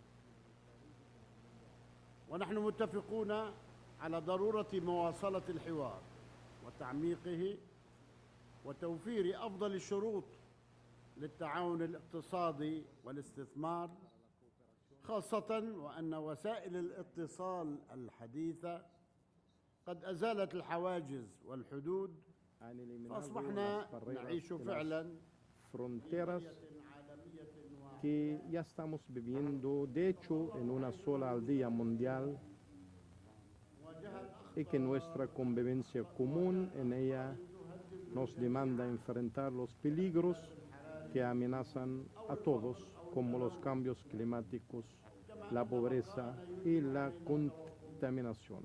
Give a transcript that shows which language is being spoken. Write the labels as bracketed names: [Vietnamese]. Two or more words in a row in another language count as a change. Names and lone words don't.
[Arabic] ونحن متفقون على ضرورة مواصلة الحوار وتعميقه وتوفير أفضل الشروط للتعاون الاقتصادي والاستثمار، خاصة وأن وسائل الاتصال الحديثة قد أزالت الحواجز والحدود، فأصبحنا نعيش فعلا [Spanish] fronteras que ya estamos viviendo, de hecho, en una sola aldea mundial, y que nuestra convivencia común en ella nos demanda enfrentar los peligros que amenazan a todos, como los cambios climáticos, la pobreza y la contaminación.